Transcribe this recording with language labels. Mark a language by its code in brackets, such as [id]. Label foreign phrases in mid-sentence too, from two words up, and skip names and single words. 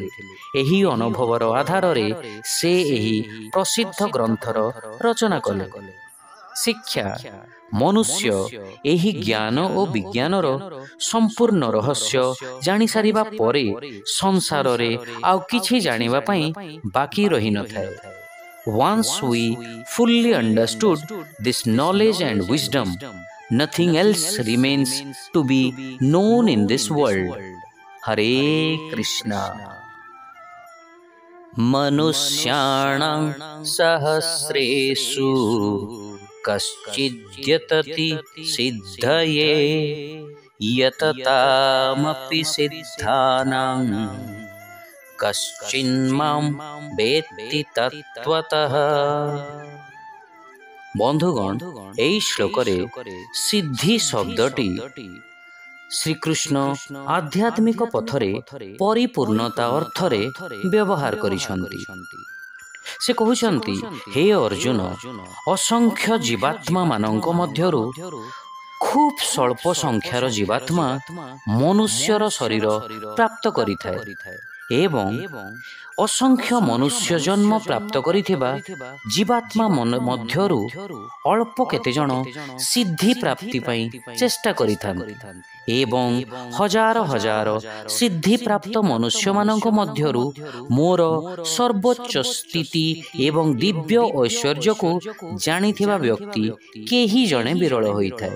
[or] ଏହି ଅନୁଭବର ଆଧାରରେ ସେ ଏହି ପ୍ରସିଦ୍ଧ ଗ୍ରନ୍ଥର ରଚନା କଲେ। ଶିକ୍ଷା: ମନୁଷ୍ୟ ଏହି ଜ୍ଞାନ ଓ ବିଜ୍ଞାନର ସମ୍ପୂର୍ଣ୍ଣ ରହସ୍ୟ ଜାଣିସାରିବା ପରେ ସଂସାରରେ ଆଉ କିଛି ଜାଣିବା ପାଇଁ ବାକି ରହିନଥାଏ। [en] Once we fully understood this knowledge and wisdom, nothing else remains to be known in this world. Hare Krishna. [sa] मनुष्याणां सहस्रेषु कश्चिद्यतति सिद्धये यततामपि सिद्धानां कश्चिन्मां वेत्ति तत्त्वतः। [or] बंधुगण, ଏହି ଶ୍ଲୋକରେ ସିଦ୍ଧି ଶବ୍ଦଟି ଶ୍ରୀକୃଷ୍ଣ ଆଧ୍ୟାତ୍ମିକ ପଥରେ ପରିପୂର୍ଣ୍ଣତା ଅର୍ଥରେ ବ୍ୟବହାର କରିଛନ୍ତି। ସେ କହୁଛନ୍ତି, ହେ ଅର୍ଜୁନ, ଅସଂଖ୍ୟ ଜୀବାତ୍ମା ମାନଙ୍କ ମଧ୍ୟରୁ ଖୁବ୍ ସ୍ୱଳ୍ପ ସଂଖ୍ୟାର ଜୀବାତ୍ମା ମନୁଷ୍ୟର ଶରୀର ପ୍ରାପ୍ତ କରିଥାଏ ଏବଂ ଅସଂଖ୍ୟ ମନୁଷ୍ୟ ଜନ୍ମ ପ୍ରାପ୍ତ କରିଥିବା ଜୀବାତ୍ମା ମଧ୍ୟରୁ ଅଳ୍ପ କେତେଜଣ ସିଦ୍ଧି ପ୍ରାପ୍ତି ପାଇଁ ଚେଷ୍ଟା କରିଥାନ୍ତି ଏବଂ ହଜାର ହଜାର ସିଦ୍ଧିପ୍ରାପ୍ତ ମନୁଷ୍ୟମାନଙ୍କ ମଧ୍ୟରୁ ମୋର ସର୍ବୋଚ୍ଚ ସ୍ଥିତି ଏବଂ ଦିବ୍ୟ ଐଶ୍ୱର୍ଯ୍ୟକୁ ଜାଣିଥିବା ବ୍ୟକ୍ତି କେହି ଜଣେ ବିରଳ ହୋଇଥାଏ।